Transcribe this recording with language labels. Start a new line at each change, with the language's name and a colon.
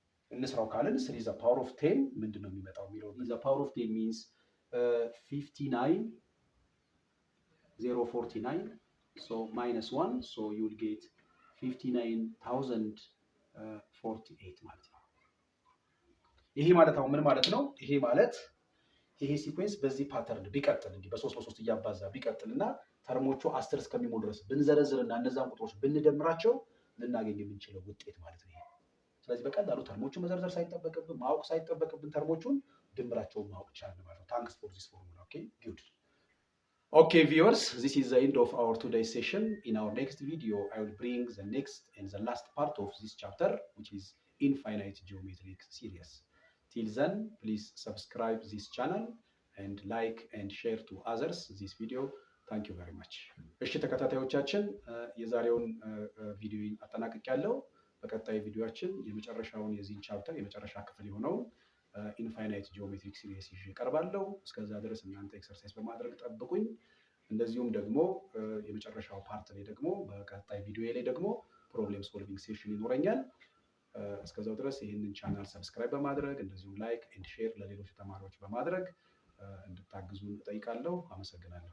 Amharic: እንስራው ካልን
English: 3 the power of 10
Amharic: ምንድነው የሚመጣው የሚለው
English: the power of 10 means 59049 so minus 1 so you will get 59048
Amharic: ማለት ነው። ይሄ ማለት አሁን ምን ማለት ነው? ይሄ ማለት ይሄ ሲኩዌንስ በዚህ ፓተርን ቢቀጥል እንዲህ በ3 እያባዛ ቢቀጥልና ተርሞቹ 10 እስከሚሞሉ ድረስ ብንዘረዝርና እነዛን ቁጥሮች ብንደምራቸው ልናገኝ የምንችለው ውጤት ማለት ነው። ስለዚህ በቀላሉ ተርሞቹን መዘርዘር ሳይጠበቅብን ማወቅ ሳይጠበቅብን ተርሞቹን ድምራቸውን ማወቅ ይቻላል ማለት ነው።
English: ታንክስ ፎር ዚስ ፎርሙላ ኦኬ ጉድ Okay viewers, this is the end of our today's session. In our next video, I will bring the next and the last part of this chapter, which is infinite geometric series. Till then, please subscribe this channel and like and share to others this video. Thank you very much.
Amharic: እሺ ተከታታዮቻችን የዛሬውን ቪዲዮ አጠናቅቄያለሁ። በቀጣይ ቪዲዮአችን የመጨረሻውን የዚህን ቻፕተር የመጨረሻ ክፍል የሆነው ኢንፋይናይት ጂኦሜትሪክ ሲሪስ ይዤ እቀርባለሁ። እስከዛ ድረስ እናንተ ኤክሰርሳይዝ በማድረግ ጠብቁኝ። እንደዚሁም ደግሞ የመጨረሻው ፓርት ላይ ደግሞ በቀጣይ ቪዲዮ ላይ ደግሞ ፕሮብሌም ሶልቪንግ ሴሽን ይኖረኛል። እስከዛው ድረስ ይህንን ቻናል ሰብስክራይብ በማድረግ እንደዚሁም ላይክ ኤንድ ሼር ለሌሎች ተማሪዎች በማድረግ እንድታግዙን እጠይቃለሁ። አመሰግናለሁ።